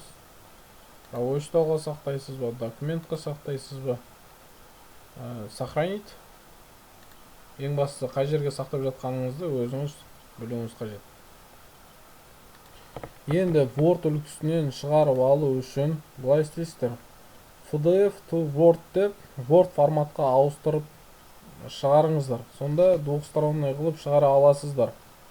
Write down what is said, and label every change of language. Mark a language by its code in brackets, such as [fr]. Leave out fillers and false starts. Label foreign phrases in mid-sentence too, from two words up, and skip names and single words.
[kk] Почтаға сақтайсыз ба, документқа сақтайсыз ба, сохранить. Ең бастысы қай жерге сақтап жатқаныңызды өзіңіз білуіңіз қажет. Енді Word үлгісінен шығарып алу үшін былай істейсіздер. [en] PDF to Word [kk] деп Word форматқа ауыстырып шығарыңыздар. Сонда двухсторонний қылып шығара аласыздар.